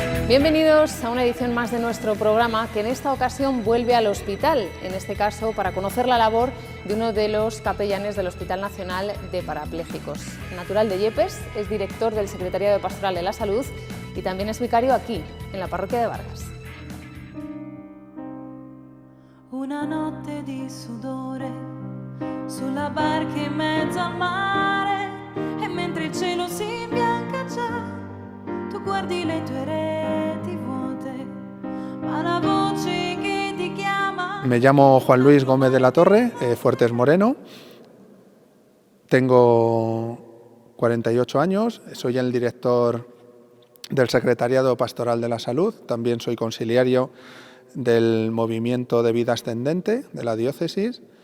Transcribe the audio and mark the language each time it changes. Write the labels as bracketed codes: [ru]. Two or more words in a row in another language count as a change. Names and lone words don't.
[es] Bienvenidos a una edición más de nuestro programa que en esta ocasión vuelve al hospital, en este caso para conocer la labor de uno de los capellanes del Hospital Nacional de Parapléjicos. Natural de Yepes, es director del Secretariado de Pastoral de la Salud y también es vicario aquí, en la parroquia de Vargas. [it] Una notte di sudore sulla barca in mezzo al mare e mentre il cielo si imbianca già tu guardi le tue reti vuote ma la voce che ti chiama. [es] Me llamo Juan Luis Gómez de la Torre, Fuertes Moreno, tengo 48 años, soy el director del Secretariado Pastoral de la Salud, también soy conciliario del Movimiento de Vida Ascendente de la diócesis